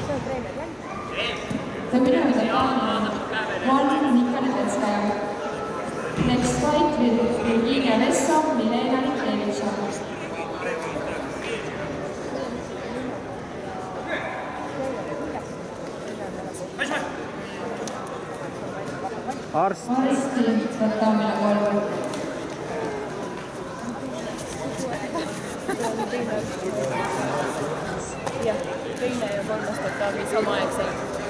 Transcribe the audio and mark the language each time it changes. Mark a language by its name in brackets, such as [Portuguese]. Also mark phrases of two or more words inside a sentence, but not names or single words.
[English] The winner of the final, Martin Nikolai. Next fight with Virginia Vessa, Milena Niklevitša. [Estonian] Arsti võtamine 3. Jah, teine ja kolmas tatami samaaegselt.